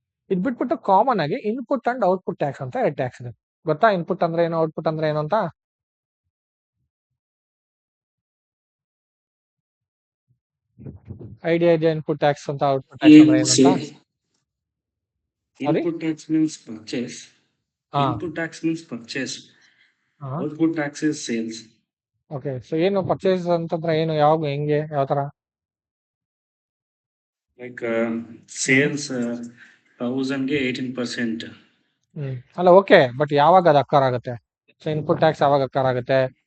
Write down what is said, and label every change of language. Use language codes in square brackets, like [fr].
[kn] ಇದು ಬಿಟ್ಬಿಟ್ಟು ಕಾಮನ್ ಆಗಿ ಇನ್ಪುಟ್ ಅಂಡ್ ಔಟ್ಪುಟ್ ಟ್ಯಾಕ್ಸ್ ಅಂತ 2 ಟ್ಯಾಕ್ಸ್ ಇದೆ. ಗೊತ್ತಾ ಇನ್ಪುಟ್ ಅಂದ್ರೆ ಏನು, ಔಟ್ಪುಟ್ ಅಂದ್ರೆ ಏನು ಅಂತ? ಐಡಿಯಾ ಇದೆ ಇನ್ಪುಟ್ ಟ್ಯಾಕ್ಸ್ ಅಂತ, ಔಟ್ಪುಟ್ ಟ್ಯಾಕ್ಸ್ ಅಂದ್ರೆ ಏನು ಅಂತ? [en] Input tax means purchase. ಹಾ, Input tax means purchase. ಹಾ. Output tax is sales. [kn] Okay, so ಏನು ಪರ್ಚೇಸ್ ಅಂತಂದ್ರೆ ಏನು, ಯಾವಾಗ, ಹೆಂಗೆ, ಯಾವ ತರ? [en] Like sales 1,000 ಗೆ 18%. [kn] ಅಲ್ಲ, ಓಕೆ, ಬಟ್ ಯಾವಾಗ ಅದು ಅಕ್ಕರ್ ಆಗುತ್ತೆ? ಸೊ ಇನ್ಪುಟ್ ಟ್ಯಾಕ್ಸ್ ಯಾವಾಗ ಅಕ್ಕರ್ ಆಗುತ್ತೆ?